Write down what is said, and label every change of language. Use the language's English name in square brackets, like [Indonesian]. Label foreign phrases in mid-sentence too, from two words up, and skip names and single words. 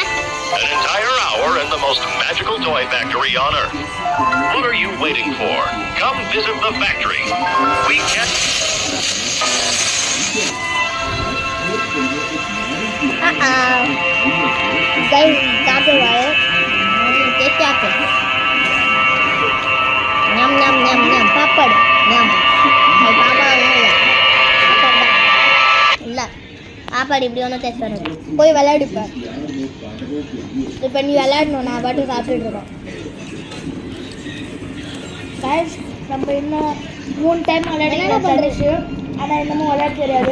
[English] An entire hour in the most magical toy factory on Earth. What are you waiting for? Come visit the factory. We can... Guys, that's alright. Take that. Nyam nyam nyam nyam. Papad. Nyam. My papa இல்ல. [Tamil] சாப்பாடு இப்படி ஒன்றும் டேஸ்ட் வராது. போய் விளையாடுப்பா. இப்போ நீ விளையாடணும், நான் பாட்டு சாப்பிட்டுட்டு இருக்கோம். கைஸ், நம்ம இன்னும் 3 டைம் விளையாடிச்சு, ஆனால் இன்னமும் விளையாட தெரியாது.